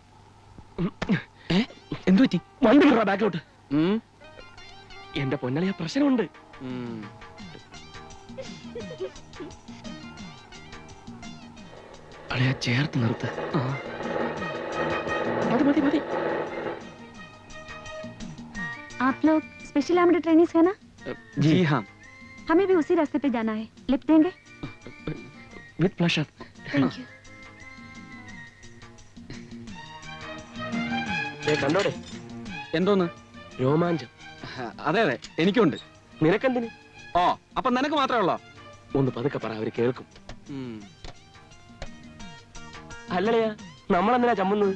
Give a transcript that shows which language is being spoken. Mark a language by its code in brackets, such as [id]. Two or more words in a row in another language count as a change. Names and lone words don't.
[ml] എന്തു പറ്റി? വണ്ടി ബാക്കിലോട്ട്. എന്റെ പൊന്നളിയ പ്രശ്നമുണ്ട്. അളിയ ചേർത്ത് നിർത്ത്. മതി മതി മതി. [hi] आप लोग [en] special armed trainings [hi] है ना? जी हाँ. हमें भी उसी रास्ते पे जाना है. लिफ्ट देंगे? [en] with pleasure. thank you. [ml] കണ്ടോടെ എന്തോന്ന്? രോമാഞ്ചം. അതെ അതെ, എനിക്കുണ്ട്. നിനക്കെന്തിന്? ഓ, അപ്പൊ നിനക്ക് മാത്രമേ ഉള്ളോ? ഒന്ന് പതുക്കെ പറ, അവര് കേൾക്കും. അല്ലടയാ, നമ്മളെന്തിനാ ചമ്മുന്നത്?